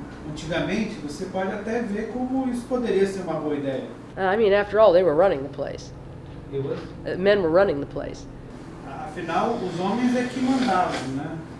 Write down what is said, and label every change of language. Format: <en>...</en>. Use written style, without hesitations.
<pt>Antigamente, você pode até ver como isso poderia ser uma boa ideia.</pt> <en>I mean, after all, they were running the place. Men were running the place.</en> <pt>Afinal, os homens é que mandavam, né?</pt>